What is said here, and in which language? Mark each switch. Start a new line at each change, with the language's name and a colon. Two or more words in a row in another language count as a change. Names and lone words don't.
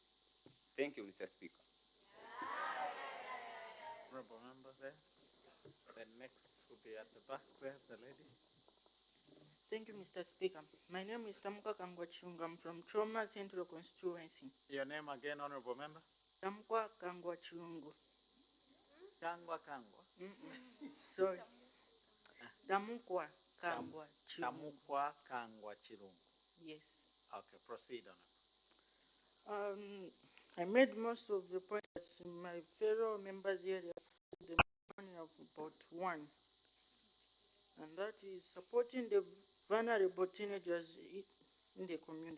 English: Thank you, Mr. Speaker. Honorable Member there. Then next will be at the back there, the lady. Thank you, Mr. Speaker. My name is Tamukwa Kangwachungu. I'm from Trauma Central Constituency. Your name again, Honorable Member? Tamukwa Kangwachungu. Kangwa. Sorry. Tamukwa Kangwachungu. Tamukwa Kangwachirungu. Yes. Okay, proceed, Honorable. I made most of the points that my fellow members here have the money of about one. And that is supporting the vulnerable teenagers in the community.